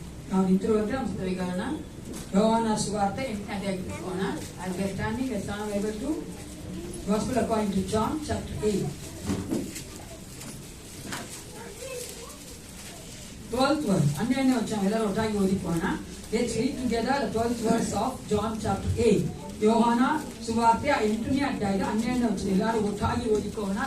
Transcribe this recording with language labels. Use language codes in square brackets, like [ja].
[kn] ನಾವು ನಿಂತಿರುವಂತೆ ನಮ್ಮ ಸ್ಥಳೀಕರಣ ಯೋಹಾನ ಸುವಾರ್ತೆ 8ನೇ ಅಧ್ಯಾಯಕ್ಕೆ ಹೋಗೋಣ. [en] As we are standing, let's turn over to Gospel according to John chapter 8. 12th verse, [kn] 12ನೇ ವಚನ ಎಲ್ಲರೂ ಒಟ್ಟಾಗಿ ಓದಿಕೊಳ್ಳೋಣ. [en] Let's read together the 12th verse of John chapter 8. [kn] ಯೋಹಾನ ಸುವಾರ್ತೆ 8ನೇ ಅಧ್ಯಾಯದ 12ನೇ ವಚನ ಎಲ್ಲರೂ ಒಟ್ಟಾಗಿ ಓದಿಕೊಳ್ಳೋಣ.